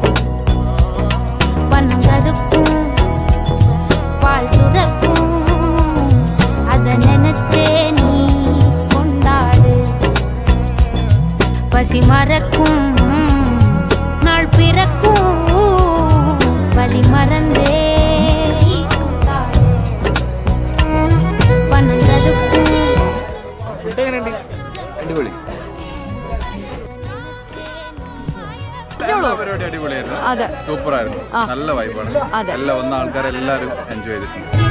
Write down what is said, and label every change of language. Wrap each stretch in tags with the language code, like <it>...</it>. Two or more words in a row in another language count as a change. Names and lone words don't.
<ta>பனங்கருக்கும் பால் சுரக்கும் அத நினைச்சே நீ கொண்டாடு. பசி மறக்கும் நாள் பிறக்கும் வலி மறந்தே പനങ്കരുക്കും.</ta> <ml>അടിപൊളി. പരിപാടി അടിപൊളിയായിരുന്നു. അതെ, സൂപ്പർ ആയിരുന്നു. നല്ല വൈബാണ്. എല്ലാം വന്ന ആൾക്കാരെല്ലാരും എൻജോയ് ചെയ്തിട്ടുണ്ട്.</ml>